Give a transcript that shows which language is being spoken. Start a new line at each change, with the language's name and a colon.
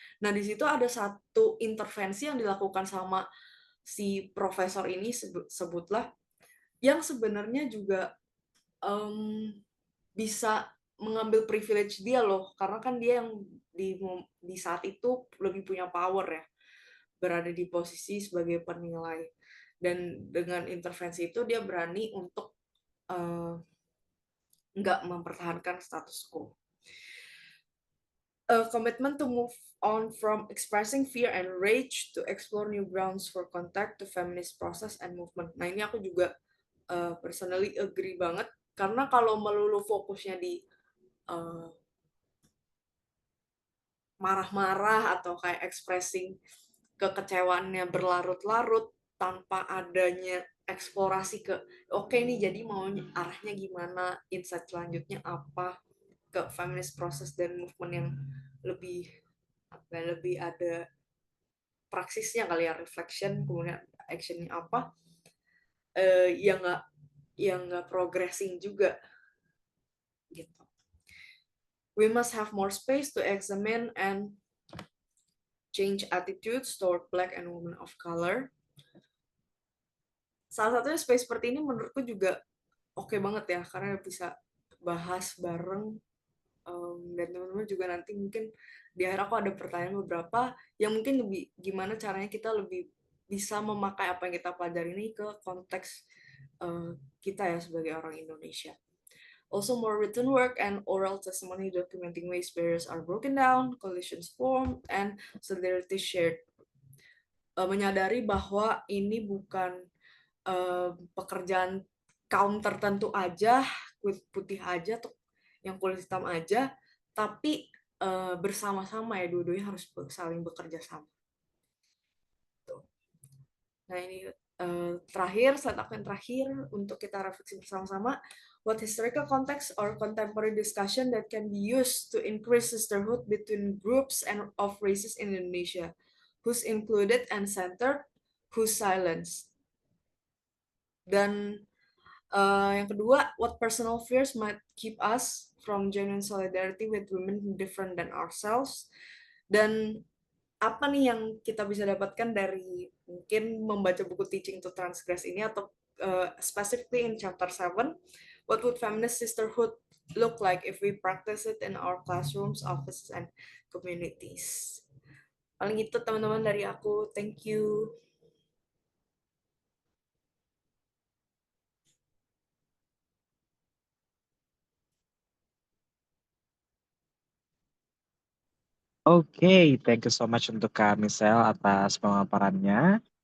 Indonesian: Nah, di situ ada satu intervensi yang dilakukan sama si profesor ini, sebutlah, yang sebenarnya juga bisa mengambil privilege dia loh, karena kan dia yang di saat itu lebih punya power ya, berada di posisi sebagai penilai, dan dengan intervensi itu dia berani untuk nggak mempertahankan status quo.
English: A commitment to move on from expressing fear and rage to explore new grounds for contact to feminist process and movement.
Indonesian: Nah, ini aku juga personally agree banget, karena kalau melulu fokusnya di marah-marah atau kayak expressing kekecewaannya berlarut-larut tanpa adanya eksplorasi ke nih jadi mau arahnya gimana, insight selanjutnya apa, ke feminist process dan movement yang lebih ada praksisnya kali ya, reflection kemudian actionnya apa, yang nggak progressing juga gitu.
English: We must have more space to examine and change attitudes toward black and women of color.
Indonesian: Salah satunya space seperti ini menurutku juga oke banget ya, karena bisa bahas bareng, dan teman-teman juga nanti mungkin di akhir aku ada pertanyaan beberapa yang mungkin lebih gimana caranya kita lebih bisa memakai apa yang kita pelajari ini ke konteks kita ya sebagai orang Indonesia.
English: Also, more written work and oral testimony documenting ways barriers are broken down, coalitions formed, and solidarity shared.
Indonesian: Menyadari bahwa ini bukan pekerjaan kaum tertentu aja, kulit putih aja, atau yang kulit hitam aja, tapi bersama-sama ya, dua-duanya harus saling bekerja sama. Tuh. Nah, ini terakhir, slide aku yang terakhir untuk kita refleksi bersama-sama.
English: What historical context or contemporary discussion that can be used to increase sisterhood between groups and of races in Indonesia? Who's included and centered? Who's silenced?
Indonesian: Dan yang kedua,
English: what personal fears might keep us from genuine solidarity with women different than ourselves? Dan apa nih yang kita bisa dapatkan dari mungkin membaca buku Teaching to Transgress ini, atau specifically in chapter 7, What would feminist sisterhood look like if we practice it in our classrooms, offices, and communities?
Indonesian: Paling itu teman-teman dari aku.
English: Thank you.
Indonesian: Oke,
English: thank you so much
Indonesian: untuk Kak Michelle atas pemaparannya.